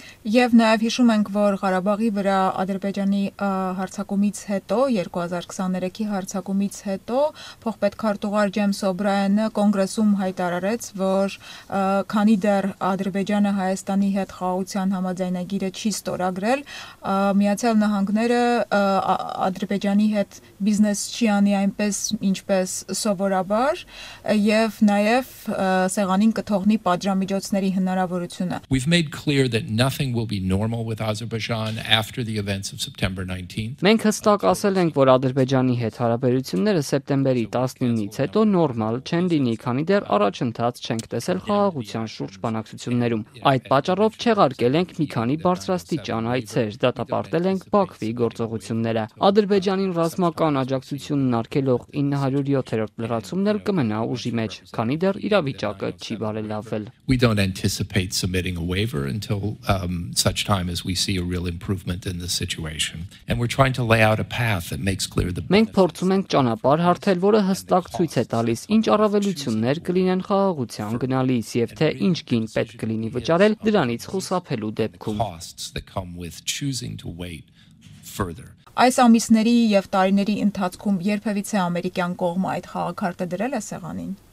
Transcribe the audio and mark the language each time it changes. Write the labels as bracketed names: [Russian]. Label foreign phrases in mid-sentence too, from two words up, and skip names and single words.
[Armenian] Եվ նաև հիշում ենք, որ Ղարաբաղի վրա Ադրբեջանի հարձակումից հետո, 2023-ի հարձակումից հետո փոխպետքարտուղար Ջեյմս Օբրայենը կոնգրեսում հայտարարեց, որ քանի դեռ Ադրբեջանը Հայաստանի հետ խաղաղության համաձայնագիրը չի ստորագրել, Միացյալ Նահանգները Ադրբեջանի հետ բիզնես չի անի այնպես, ինչպես սովորաբար, եւ նաեւ սեղանին կթողնի պատժամիջոցների հնարավորությունը։ [English] We've made clear that nothing will be normal with Azerbaijan after the events of September 19th. [Armenian] Մենք հստակ ասել ենք, որ Ադրբեջանի հետ հարաբերությունները սեպտեմբերի 19-ից հետո նորմալ չեն լինի, քանի դեռ առաջընթաց չենք տեսել խաղաղության շուրջ բանակցություններում։ Այդ պատճառով չեղարկել ենք մի քանի բարձրաստիճան այցեր, դատապարտել ենք Բաքվի գործողությունները։ Ադրբեջանին ռազմական աջակցությունն արգելող 907-րդ լրացումն էլ կմնա ուժի մեջ, քանի դեռ իրավիճակը չի բարելավվել։ [English] We don't anticipate submitting a waiver until such time as we see a real improvement in the situation. And we're trying to lay out a path that makes clear the [Armenian] Մենք փորձում ենք ճանապարհ հարթել, որը հստակ ցույց է տալիս, ինչ առավելություններ կլինեն խաղաղության գնալիս եւ թե ինչ գին պետք կլինի վճարել դրանից խուսափելու դեպքում։ Այս ամիսների եւ տարիների ընթացքում երբևիցե ամերիկյան կողմը այդ խաղաքարտը դրել է սեղանին։